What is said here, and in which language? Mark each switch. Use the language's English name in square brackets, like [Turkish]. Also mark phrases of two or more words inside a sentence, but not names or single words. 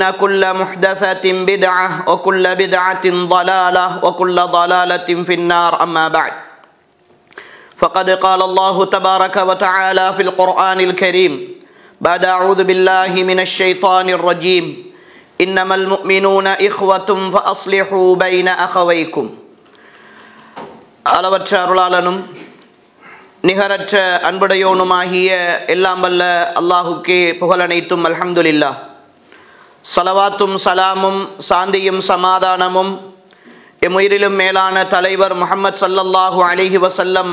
[Arabic] كل محدثة بدعة وكل بدعة ضلالة وكل ضلالة في النار أما بعد فقد قال الله تبارك وتعالى في القرآن الكريم بعد أعوذ بالله من الشيطان الرجيم إنما المؤمنون إخوة فأصلحوا بين أخويكم [Tamil] அளவற்ற அருளாளனும் நிகரற்ற அன்புடையோனுமாகிய எல்லாம் வல்ல அல்லாஹுக்கே புகழனைத்தும் அல்ஹம்துலில்லாஹ். சலவாத்தும் சலாமும் சாந்தியும் சமாதானமும் எம்முயிரிலும் மேலான தலைவர் முஹம்மது [Arabic] صلى الله عليه وسلم